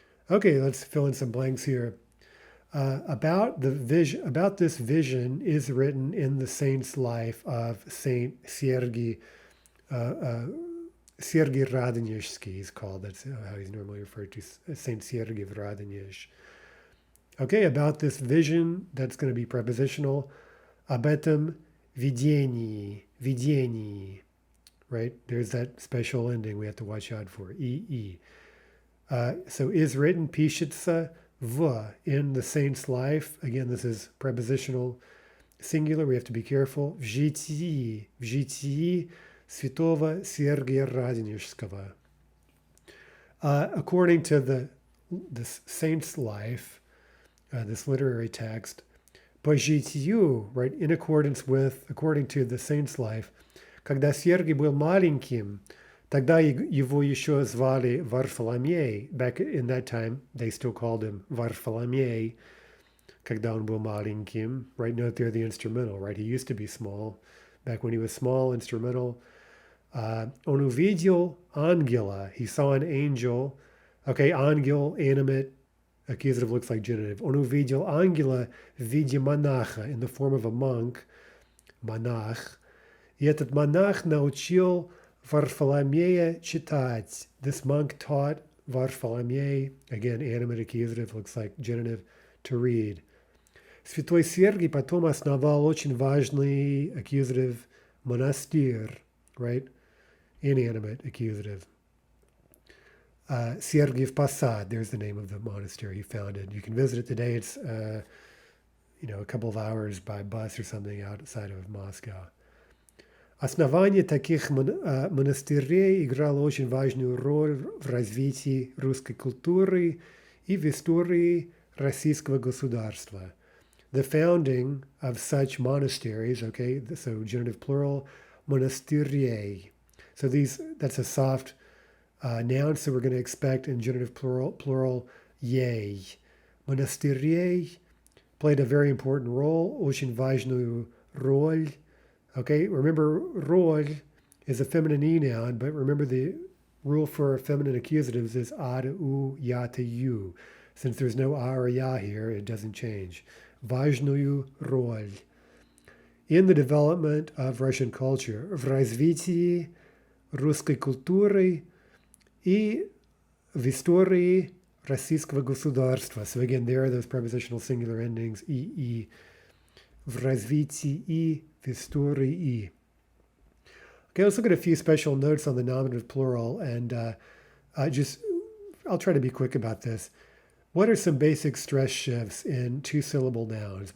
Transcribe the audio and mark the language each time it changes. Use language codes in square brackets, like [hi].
[en] Okay, let's fill in some blanks here. About this vision is written in the saint's life of Saint Sergei. Sergei Radonezhsky he's called. That's how he's normally referred to, Saint Sergei of Radonezh. Okay, about this vision, that's going to be prepositional. [ru] Об этом видении, right? [en] There's that special ending we have to watch out for, ee. So is written, [ru] пишется в, [en] in the saint's life. Again, this is prepositional singular. We have to be careful. [ru] В житии святого Сергия Радонежского. [en] According to this saint's life, this literary text, [ru] по житию, [en] right, according to the saint's life, [ru] когда Сергий был маленьким, тогда его еще звали Варфоломей. [en] Back in that time, they still called him Varfolomey, [ru] когда он был маленьким. [en] Right, note there the instrumental, right? He used to be small. Back when he was small, instrumental. Он увидел ангела. He saw an angel. Okay, ангел, animate, accusative looks like genitive. [ru] Он увидел ангела в виде монаха, [en] in the form of a monk, [ru] монах. И этот монах научил Varfolomeya читать. [en] This monk taught Varfolomey, again, animate accusative, looks like genitive, to read. [ru] Святой Сергий потом основал очень важный accusative монастырь, right? [en] Inanimate accusative. Sergiev Posad, there's the name of the monastery he founded. You can visit it today. It's, a couple of hours by bus or something outside of Moscow. [ru] Основание таких монастырей играло очень важную роль в развитии русской культуры и в истории российского государства. [en] The founding of such monasteries, okay, so genitive plural, монастырей. So that's a soft noun, so we're going to expect in genitive plural, yay. Monasterie played a very important role, [ru] очень важную роль. [en] Okay, remember rol is a feminine e noun, but remember the rule for feminine accusatives is a to u, ya to you. Since there's no a or ya here, it doesn't change. [ru] Важную роль. [en] In the development of Russian culture, [ru] в развитии русской культуры и в истории российского государства. [en] So again, there are those prepositional singular endings, и, [ru] в развитии, в истории. [en] Okay, let's look at a few special notes on the nominative plural, and I'll try to be quick about this. What are some basic stress shifts in two-syllable nouns?